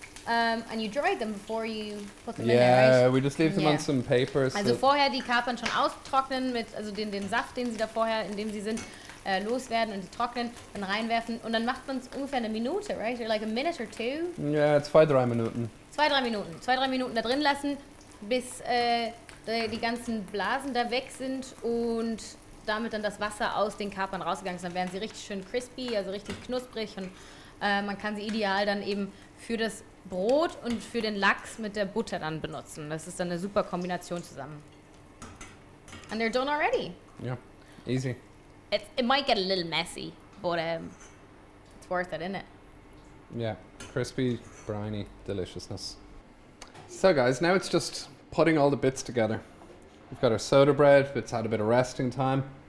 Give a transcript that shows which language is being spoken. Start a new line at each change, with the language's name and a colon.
English: And you dried them before you put them in there, Yeah, right? we just leave them Yeah. on some paper.
German: Also vorher die Kapern schon austrocknen mit den Saft, den sie da vorher, in dem sie sind, loswerden und die trocknen, dann reinwerfen und dann macht man es ungefähr eine Minute,
English: right? Like a minute or two. Yeah, it's 2-3 Minuten.
German: 2-3 Minuten. 2-3 Minuten da drin lassen, bis die ganzen Blasen da weg sind und damit dann das Wasser aus den Kapern rausgegangen ist. Dann werden sie richtig schön crispy, also richtig knusprig und man kann sie ideal dann eben für das Brot und für den Lachs mit der Butter dann benutzen. Das ist dann eine super Kombination zusammen.
English: And they're done already. Yeah, easy. It might get a little messy, but it's worth it, isn't it? Yeah, crispy, briny deliciousness. So guys, now it's just putting all the bits together. We've got our soda bread, it's had a bit of resting time.